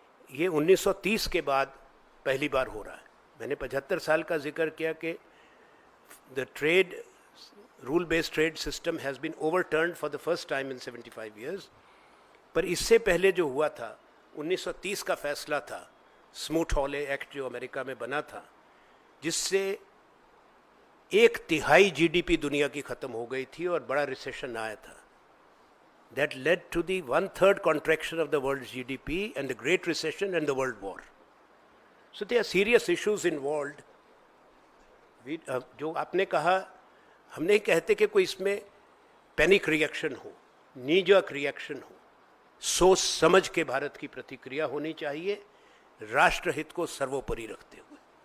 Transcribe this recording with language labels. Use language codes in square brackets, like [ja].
[hi] ये 1930 के बाद पहली बार हो रहा है। मैंने 75 साल का जिक्र किया कि [en] The trade rule based trade system has been overturned for the first time in 75 years. [hi] पर इससे पहले जो हुआ था, 1930 का फैसला था, स्मूथ हॉले एक्ट जो अमेरिका में बना था, जिससे 1/3 जीडीपी दुनिया की ख़त्म हो गई थी और बड़ा रिसेशन आया था। [en] That led to the 1/3 contraction of the world's GDP and the Great Recession and the World War. So there are serious issues involved. [hi] जो आपने कहा, हम नहीं कहते कि कोई इसमें पैनिक रिएक्शन हो, नीजक रिएक्शन हो। सोच समझ के भारत की प्रतिक्रिया होनी चाहिए, राष्ट्रहित को सर्वोपरि रखते हुए।